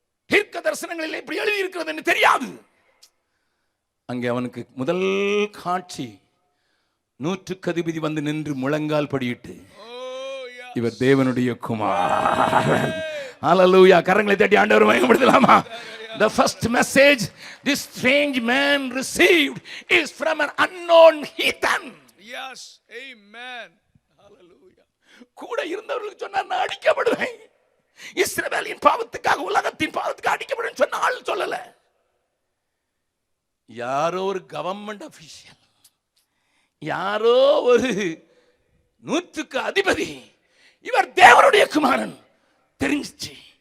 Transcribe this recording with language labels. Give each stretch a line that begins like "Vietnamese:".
Tamil: தீர்க்க தரிசனங்களில் இப்படி எழுதி இருக்கிறது என்று தெரியாது. அங்கே அவனுக்கு முதல் காட்சி, 100க்கு அதிபதி வந்து நின்று முழங்கால் படியிட்டு, இவர் தேவனுடைய குமாரன். ஹல்லேலூயா. கரங்களை தட்டி ஆண்டவரை மகிமைப்படுத்தலாமா?
English: The first message this strange man received is from an unknown heathen. Yes, amen. Hallelujah.
Tamil: கூட இருந்தவர்களுக்கு சொன்னார், நான் அடிக்கப்படுவேன், இஸ்ரவேலின் பாவத்துக்காக, உலகத்தின் பாவத்துக்காக அடிக்கப்படுவேன் சொன்ன ஆள் சொல்லல. யாரோ ஒரு கவர்மெண்ட் அபிஷியல், யாரோ ஒரு 100க்கு அதிபதி, இவர் தேவனுடைய குமாரன் தெரிஞ்சிச்சு.